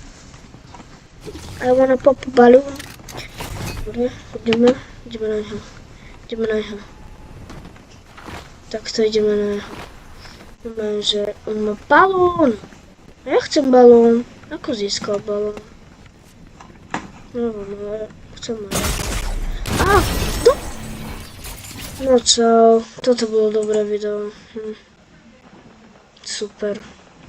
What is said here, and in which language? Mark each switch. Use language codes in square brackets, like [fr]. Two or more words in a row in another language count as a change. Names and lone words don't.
[en] I wanna pop a balloon. [pl] Dobra, idziemy na echo. Tak, to idziemy na echo. Mówię, że on ma balon. A ja chcę balon. [sk] Ako získal balon? [pl] No, chcę balon. A! No! No co? To było dobre wideo. Super.